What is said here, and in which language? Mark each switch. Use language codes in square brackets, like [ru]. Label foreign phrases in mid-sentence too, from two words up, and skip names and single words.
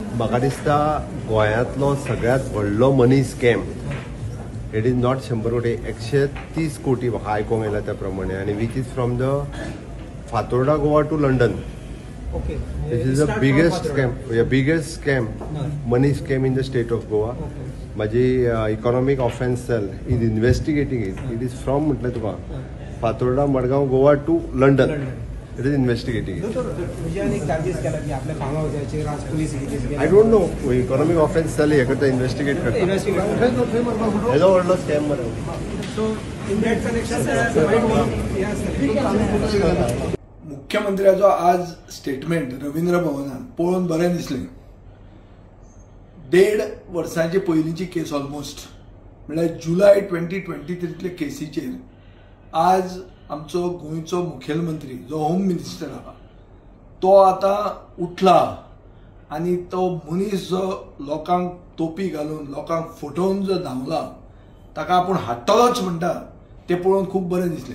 [kok] म्हाका दिसता गोंयांतलो सगळ्यात व्हडलो [en] money scam it is not [kok] 100 कोटी 130 कोटी म्हाका आयकोंक येयला त्या प्रमाणे आनी [en] which is from the Fatorda Goa to London. Okay. This is the biggest scam, money scam in the state of Goa. माझी economic offence cell is investigating it is from [kok] म्हटलं तुका [en] Fatorda Margao Goa to London it is investigating I don't know economic offence cell [kok] हे करता इन्व्हेस्टिगेट करता हेजो व्हडलो स्कॅम मरे. मुख्यमंत्र्याचो आज स्टेटमेंट रवींद्र भवनात पळोवन बरें दिसलें. 1.5 वर्सांची पयलींची केस ऑलमोस्ट म्हळ्यार जुलय 2023 केसीचेर आज आमचो गोंयचो मुखेलमंत्री जो होम मिनिस्टर आहा तो आतां उठला आनी तो मनीस जो लोकांक तोपी घालून लोकांक फटोवन जो धांवला ताका आपूण हाडटलोच म्हणटा तें पळोवन खूब बरें दिसलें.